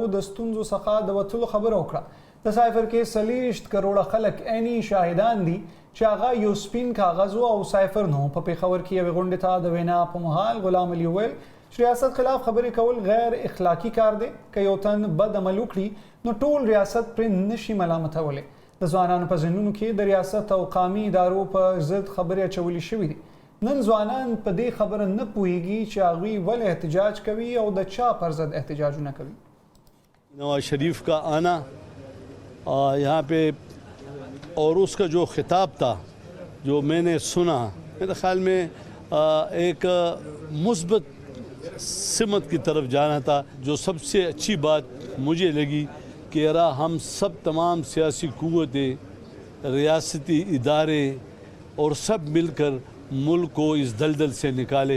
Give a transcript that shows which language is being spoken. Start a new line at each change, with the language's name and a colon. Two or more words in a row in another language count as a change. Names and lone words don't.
Pashto: د ستونزو څخه د وتلو خبره وکړه د سایفر کې 30 کروڑه خلک عیني شاهدان دي چې هغه یو سپین کاغذ او سایفر نو په پیښور کې یوې غونډې ته د وینا په مهال غلام علي ویل چې ریاست خلاف خبرې کول غیر اخلاقی کار دی که یو تن بد عمل وکړي نو ټول ریاست پرې نشي ملامتولی د ځوانانو په ذهنونو کې د ریاست او قومي ادارو په ضد خبرې اچولې شوې دي نن ځوانان په دې خبره نه پوهیږي چې هغوی ولې احتجاج کوي او د چا پر ضد احتجاجونه کوي.
Urdu: نواز شریف کا آنا یہاں پہ اور اس کا جو خطاب تھا جو میں نے سنا، میرے خیال میں ایک مثبت سمت کی طرف جانا تھا. جو سب سے اچھی بات مجھے لگی کہ یار ہم سب تمام سیاسی قوتیں، ریاستی ادارے اور سب مل کر ملک کو اس دلدل سے نکالے.